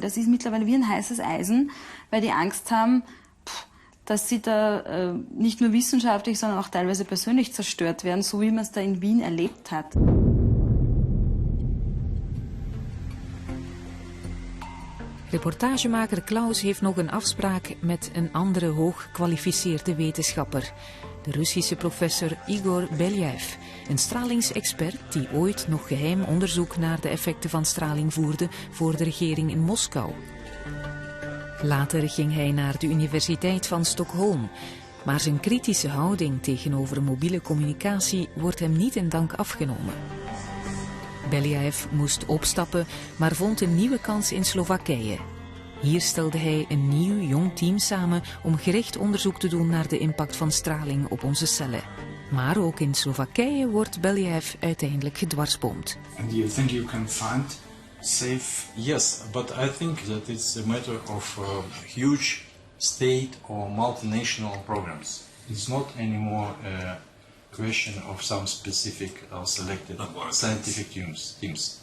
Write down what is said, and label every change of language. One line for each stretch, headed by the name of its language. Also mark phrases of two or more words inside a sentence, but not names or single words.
German: Das ist mittlerweile wie ein heißes Eisen, weil die Angst haben, dass sie da nicht nur wissenschaftlich, sondern auch teilweise persönlich zerstört werden, so wie man es da in Wien erlebt hat.
Dutch: Reportagemaker Klaus heeft nog een afspraak met een andere hooggekwalificeerde wetenschapper. De Russische professor Igor Belyaev, een stralingsexpert die ooit nog geheim onderzoek naar de effecten van straling voerde voor de regering in Moskou. Later ging hij naar de Universiteit van Stockholm, maar zijn kritische houding tegenover mobiele communicatie wordt hem niet in dank afgenomen. Belyaev moest opstappen, maar vond een nieuwe kans in Slowakije. Hier stelde hij een nieuw jong team samen om gericht onderzoek te doen naar de impact van straling op onze cellen. Maar ook in Slowakije wordt Belyaev uiteindelijk gedwarsboomd.
English: And you think you can find safe? Yes, but I think that it's a matter of huge state or multinational programs. It's not anymore a question of some specific selected scientific teams.